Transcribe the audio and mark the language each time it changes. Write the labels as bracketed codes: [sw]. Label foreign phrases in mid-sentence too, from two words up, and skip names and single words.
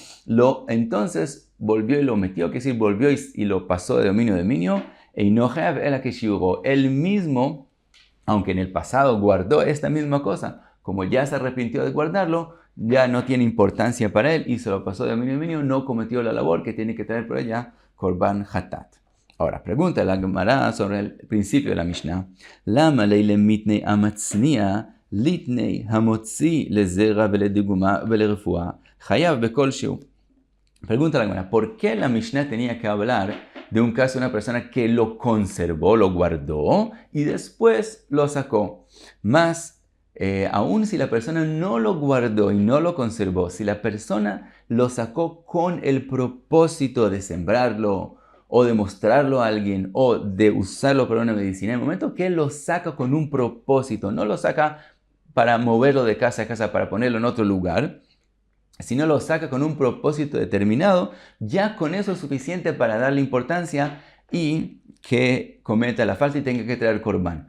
[es] entonces volvió y lo metió, que es decir, volvió y lo pasó de dominio a dominio, e inojav ela que shiuró, él mismo, aunque en el pasado guardó esta misma cosa, como ya se arrepintió de guardarlo, ya no tiene importancia para él y se lo pasó de dominio a dominio, no cometió la labor que tiene que traer por ella [he] קרבן חטאת. [es] Ahora, pregunta la Gemara sobre el principio de la Mishnah. [arc] למה ליה מתני מצניע ליתני המוציא לזרע ולדוגמא ולרפואה חייב בכל שהו. [es] Pregunta la Gemara, ¿por qué la Mishnah tenía que hablar de un caso de una persona que lo conservó, lo guardó y después lo sacó? Más aún si la persona no lo guardó y no lo conservó, si la persona lo sacó con el propósito de sembrarlo o de mostrarlo a alguien o de usarlo para una medicina, en el momento que lo saca con un propósito, no lo saca para moverlo de casa a casa, para ponerlo en otro lugar, sino lo saca con un propósito determinado, ya con eso es suficiente para darle importancia y que cometa la falta y tenga que traer Korban.